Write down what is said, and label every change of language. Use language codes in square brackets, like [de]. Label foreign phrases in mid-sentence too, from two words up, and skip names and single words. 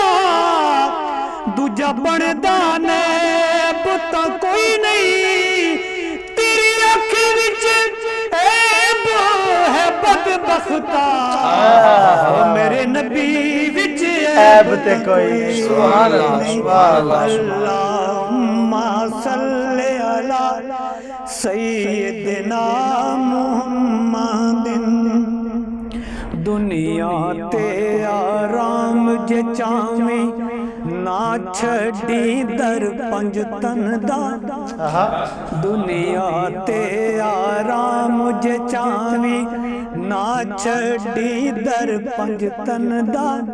[pa] دوجا بندا نیب تا کوئی نہیں تیری اکھ وچ عیب ہے بدبختا میرے نبی وچ عیب تے کوئی [ar] سبحان اللہ اللہم صلی علی [pa] سیدنا محمد دنیا تے آرام جے چاویں نہ چھڑی در پنج تن دا دنیا تے آرام جے چاویں نہ چھڑی در پنج تن دا